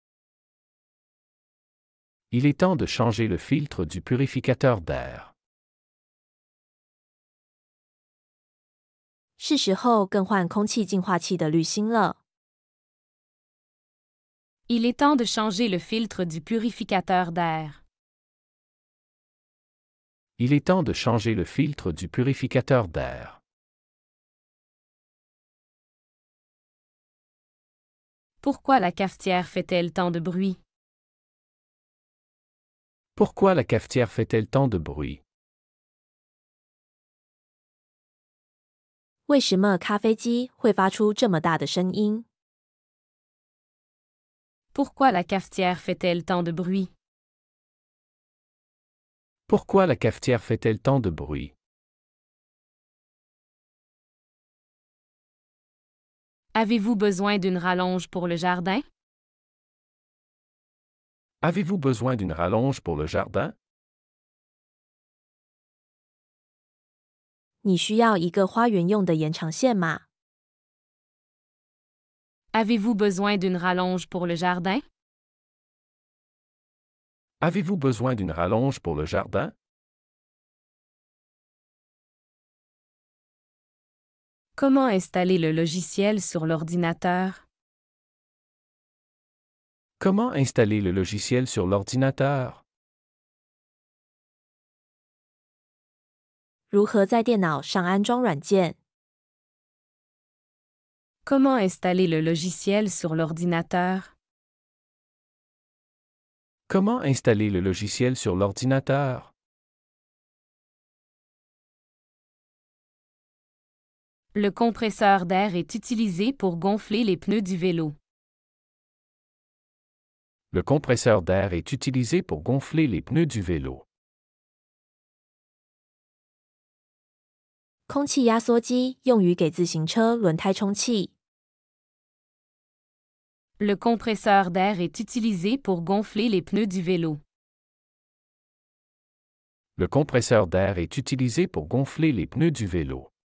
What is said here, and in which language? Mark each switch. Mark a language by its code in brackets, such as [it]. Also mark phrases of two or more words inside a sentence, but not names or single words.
[fr] Il est temps de changer le filtre du purificateur d'air. [zh] 是时候更换空气净化器的滤芯了。 [fr] Il est temps de changer le filtre du purificateur d'air. Il est temps de changer le filtre du purificateur d'air. Pourquoi la cafetière fait-elle tant de bruit? Pourquoi la cafetière fait-elle tant de bruit? [zh] 为什么咖啡机会发出这么大的声音？ [fr] Pourquoi la cafetière fait-elle tant de bruit? Pourquoi la cafetière fait-elle tant de bruit? Avez-vous besoin d'une rallonge pour le jardin? Avez-vous besoin d'une rallonge pour le jardin? [zh] 你需要一个花园用的延长线吗？ [fr] Avez-vous besoin d'une rallonge pour le jardin? Avez-vous besoin d'une rallonge pour le jardin? Comment installer le logiciel sur l'ordinateur? Comment installer le logiciel sur l'ordinateur? [zh] 如何在电脑上安装软件？ [fr] Comment installer le logiciel sur l'ordinateur? Comment installer le logiciel sur l'ordinateur? Le compresseur d'air est utilisé pour gonfler les pneus du vélo. Le compresseur d'air est utilisé pour gonfler les pneus du vélo. [zh] 空气压缩机用于给自行车轮胎充气。 [fr] Le compresseur d'air est utilisé pour gonfler les pneus du vélo. Le compresseur d'air est utilisé pour gonfler les pneus du vélo.